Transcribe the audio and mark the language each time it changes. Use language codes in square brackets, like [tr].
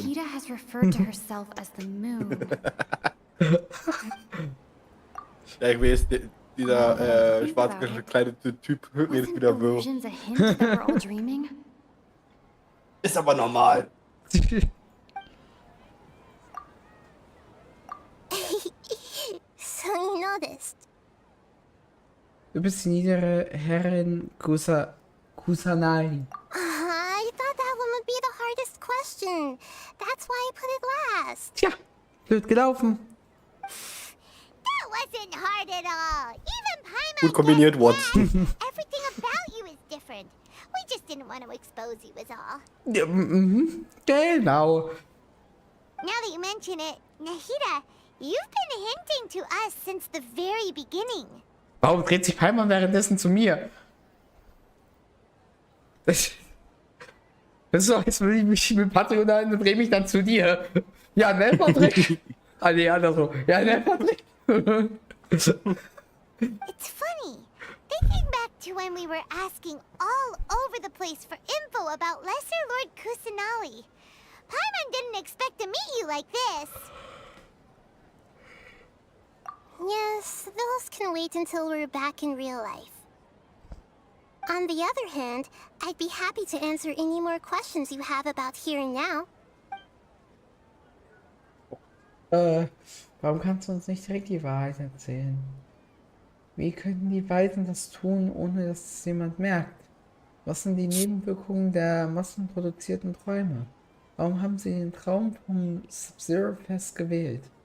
[en] Nahida has referred to herself as the moon. [de] Ja, ich weiß, dieser schwarz gekleidete Typ redet [en] Wasn't [de] wieder wirr. [en] illusions a hint that we're all dreaming? [de] Ist aber normal. [en] So you noticed. [de] Du bist die niedere Herrin Kusanai. [en] I thought that one would be the hardest question. That's why I put it last. [de] Tja, blöd gelaufen. [en] That wasn't hard at all. Even Paimon [de] Gut kombiniert, [en] gets [de] Watson. [en] that. Everything about you is different. We just didn't want to expose you is all. [de] Ja, genau. [en] Now that you mention it, Nahida, you've been hinting to us since the very beginning. [de] Warum dreht sich Paimon währenddessen zu mir? Das ist so, als würde ich mich mit Patrick unterhalten und drehe mich dann zu dir. Ja, ne, Patrick? Ah, nee, andersrum. Ja, ne, Patrick? [en] It's funny. Thinking back to when we were asking all over the place for info about Lesser Lord Kusanali. Paimon didn't expect to meet you like this. Yes, those can wait until we're back in real life. On the other hand, I'd be happy to answer any more questions you have about here and now. [de] Warum kannst du uns nicht direkt die Wahrheit erzählen? Wie könnten die beiden das tun, ohne dass es jemand merkt? Was sind die Nebenwirkungen der massenproduzierten Träume? Warum haben sie den Traum vom Sub-Zero-Fest gewählt?